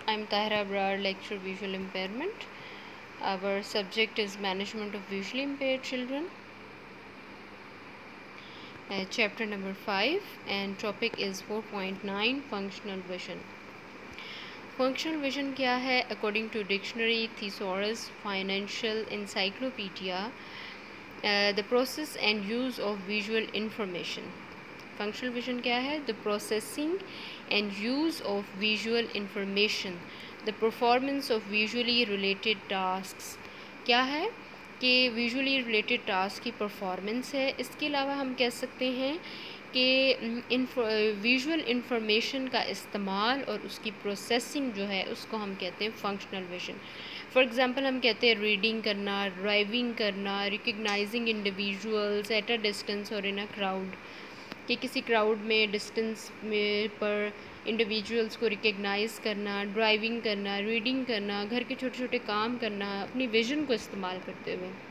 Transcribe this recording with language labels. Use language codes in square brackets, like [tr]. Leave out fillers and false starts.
[en] I am Tahira Abrar, lecture visual impairment. Our subject is management of visually impaired children. Chapter number 5 and topic is 4.9 functional vision. Functional vision [ur] کیا ہے؟ [en] According to dictionary, thesaurus, financial encyclopedia, the process and use of visual information. Functional vision [ur] کیا ہے؟ [en] The processing and use of visual information, the performance of visually related tasks. [ur] کیا ہے کہ visually related task کی performance ہے. اس کے علاوہ ہم کہہ سکتے ہیں کہ ویژول انفارمیشن کا استعمال اور اس کی پروسیسنگ جو ہے اس کو ہم کہتے ہیں فنکشنل ویژن. فار ایگزامپل ہم کہتے ہیں ریڈنگ کرنا, ڈرائیونگ کرنا, [en] recognizing individuals at a distance [ur] اور ان اے کراؤڈ, کہ کسی کراؤڈ میں ڈسٹینس میں پر انڈیویجولس کو ریکگنائز کرنا, ڈرائیونگ کرنا, ریڈنگ کرنا, گھر کے چھوٹے چھوٹے کام کرنا اپنی ویژن کو استعمال کرتے ہوئے.